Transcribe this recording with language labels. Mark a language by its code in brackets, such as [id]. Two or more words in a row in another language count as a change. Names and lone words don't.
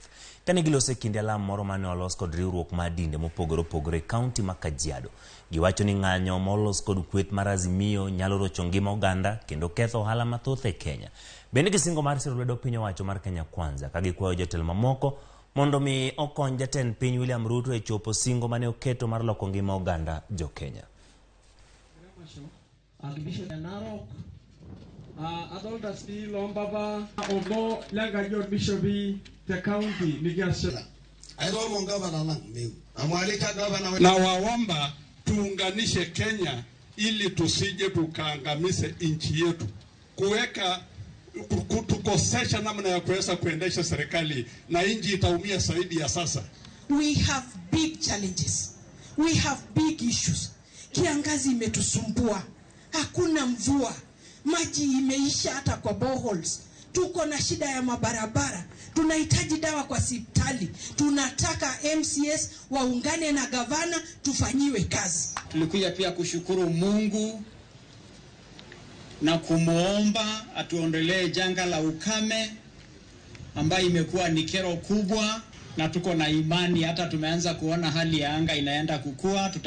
[luo] Kane giloso e kinde alam moro mane olos kod riwruok mar dinde mopogore opogore e kaunti ma Kajiado, giwacho ni ng'anyo molos kod kweth mar Azimio nyalo rocho ngima oganda kendo ketho ohala mathoth e Kenya. Bende gisingo mar siro lwedo piny owacho mar Kenya Kwanza ka gikwayo jotelo mamoko mondo mi okony jatend piny William Ruto e chopo singo mane oketo mar loko ngima oganda jo Kenya. [sw] Na waomba tuunganishe Kenya ili tusije tukaangamize nchi yetu, kuweka kutukosesha namna ya kuweza kuendesha serikali na nchi itaumia zaidi ya sasa. [en] We have big challenges. We have big issues. [sw] Kiangazi imetusumbua. Hakuna mvua. Maji imeisha hata kwa boreholes. Tuko na shida ya mabarabara. Tunahitaji dawa kwa hospitali. Tunataka MCS waungane na gavana tufanyiwe kazi. Tulikuja pia kushukuru Mungu na kumuomba atuondolee janga la ukame ambayo imekuwa ni kero kubwa, na tuko na imani hata tumeanza kuona hali ya anga inaenda kukua.